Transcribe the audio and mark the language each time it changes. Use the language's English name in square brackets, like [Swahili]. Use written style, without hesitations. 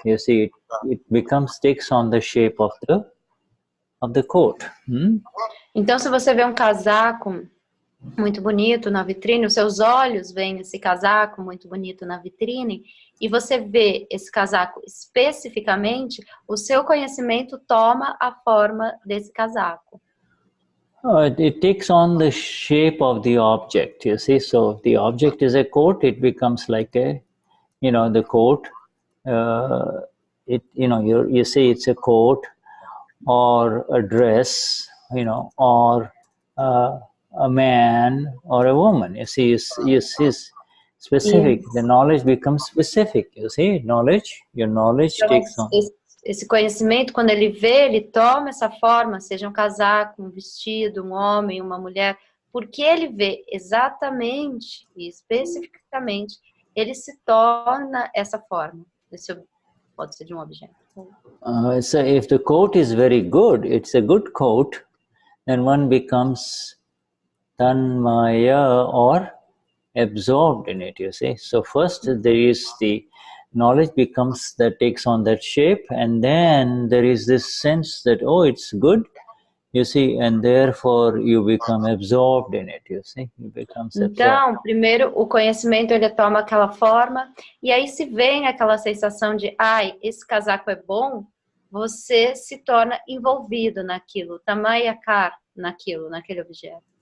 [English] You see, it takes on the shape of the coat. [Portuguese] Então, se você vê um casaco muito bonito na vitrine, os seus olhos veem esse casaco muito bonito na vitrine, e você vê esse casaco especificamente, o seu conhecimento toma a forma desse casaco. [English] It takes on the shape of the object, you see. So if the object is a coat, it becomes like the coat. You say it's a coat or a dress, or a man or a woman. You see, you see specific. The knowledge becomes specific. You see, knowledge, your knowledge [Portuguese] Então, [English] takes on. [Portuguese] esse conhecimento, quando ele vê, ele toma essa forma, seja um casaco, um vestido, um homem, uma mulher, porque ele vê exatamente e especificamente, ele se torna essa forma. Esse pode ser de um objeto. [English] So if the coat is very good, it's a good coat, then one becomes tanmaya or absorbed in it, you see. So first there is the knowledge becomes that takes on that shape, and then there is this sense that, oh, it's good, you see, and therefore you become absorbed in it, you see. You become absorbed. [Portuguese] Então, primeiro o conhecimento ele toma aquela forma, e aí se vem aquela sensação de, ai, esse casaco é bom, você se torna envolvido naquilo, tamayakar naquilo, naquele objeto.